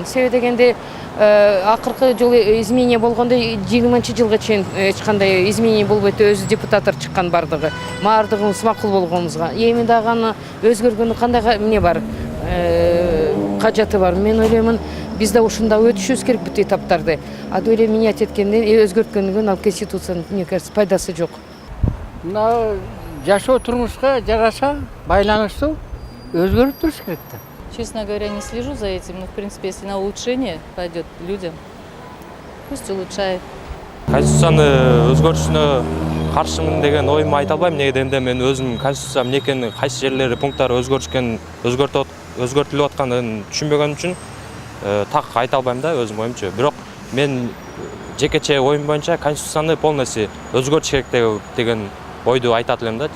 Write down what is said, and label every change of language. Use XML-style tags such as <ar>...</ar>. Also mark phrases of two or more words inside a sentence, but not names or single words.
<ky>Себеби дегенде акыркы жолу изменение болгондо 20-жылга чейин эч кандай изменение болбойт, өзү депутаттар чыккан бардыгы. Бардыгыбыз макул болгонубузга. Эми дагы аны өзгөргөндө кандай эмне бар? Кажаты бар. Мен ойлоймун, биз да ушунда өтүшүбүз керек бүт этаптарды. А деле менять эткенден, өзгөрткөндөн ал конституциянын,</ky> <ru>мне кажется,</ru> <ky>пайдасы жок. Мына жашоо турмушка жараша байланыштуу өзгөрүп туруш керек да.</ky> <ru>Честно говоря, не слежу за этим, но в принципе, если на улучшение пойдет людям, пусть улучшает.</ru> <ky>Конституцияны өзгөртүшүнө каршымын деген оюмду айта албайм. Неге дегенде мен өзүм конституция эмнекени, кайсы жерлери пункттары өзгөртүлүп атканын түшүнбөгөнүм үчүн так айта албайм да өзүм оюмчу. Бирок мен жекече оюм боюнча конституцияны полностью өзгөртүш керек деген ойду айтат элем да.</ky>